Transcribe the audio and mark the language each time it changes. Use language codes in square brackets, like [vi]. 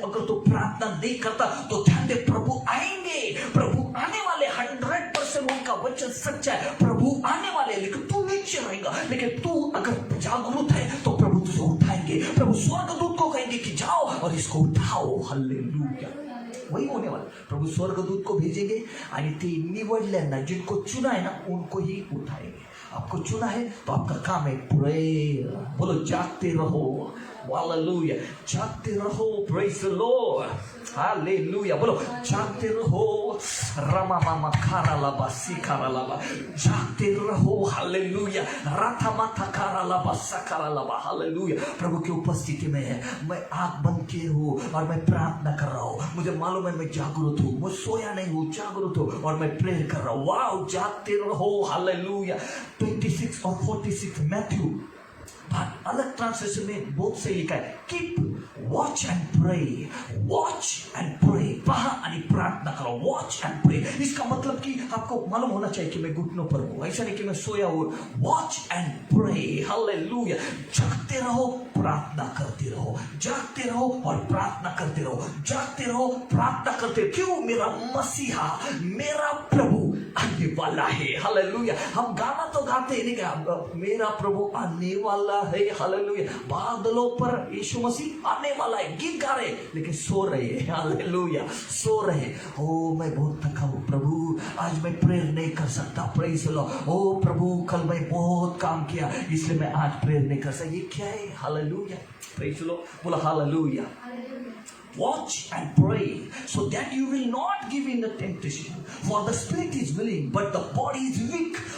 [hi] अगर तू प्रार्थना नहीं करता तो ध्यान दे, प्रभु आएंगे, प्रभु आने वाले। 100% उनका वचन सच्चा है, प्रभु आने वाले। लेकिन तू नीचे रहेगा, लेकिन तू अगर जागरूक है तो प्रभु तुझे उठाएंगे। प्रभु स्वर्गदूत को कहेंगे कि जाओ और इसको उठाओ। हालेलुया। वही होने वाला। प्रभु स्वर्गदूत को भेजेंगे [mr] आणि ते निवडल्यांना, [hi] जिनको चुना है ना, उनको ही उठाएंगे। आपको चुना है तो आपका काम है प्रेयर। बोलो जागते रहो। हालेलुया। जागते रहो। Praise the Lord. हालेलुया। बोलो जागते रहो। रमा मामा खारा लाबा सिखारा लाबा, जागते रहो। हालेलुया। राथा माथा खारा लाबा सखारा लाबा। हालेलुया। प्रभु की उपस्थिति में है, मैं आंख बंद किए हूँ और मैं प्रार्थना कर रहा हूँ। मुझे मालूम है मैं जागरूक हूँ, मैं सोया नहीं हूँ, जागरूक हूँ और मैं प्रेयर कर रहा हूँ। वाओ, जागते रहो। हालेलुया। 26 और 46 मैथ्यू अलग ट्रांसलेशन में बहुत से लिखा है, [en] Keep watch and pray, watch and pray. [mr] पहा आणि [hi] प्रार्थना करो, [en] Watch and pray. [hi] इसका मतलब कि आपको मालूम होना चाहिए कि मैं घुटनों पर हूं, ऐसा नहीं कि मैं सोया हूं। [en] Watch and pray. [hi] हालेलुया। जागते रहो, प्रार्थना करते रहो, जागते रहो और प्रार्थना करते रहो, जागते रहो, प्रार्थना करते रहो। क्यों? मेरा मसीहा, मेरा प्रभु आने वाला है। हालेलुया। हम गाना तो गाते नहीं क्या, मेरा प्रभु आने वाला है। हालेलुया। बादलों पर यीशु मसीह आने वाला है, गीत गा रहे, लेकिन सो रहे हैं। हालेलुया। सो रहे। ओ मैं बहुत थका हूं प्रभु, आज मैं प्रेयर नहीं कर सकता। Praise Lord. ओ प्रभु, कल मैं बहुत काम किया इसलिए मैं आज प्रेयर नहीं कर सकता। ये क्या है? हालेलुया। Praise Lord. बोला hallelujah. [en] Watch and pray so that you will not give in the temptation. For the spirit is willing, but the body is weak.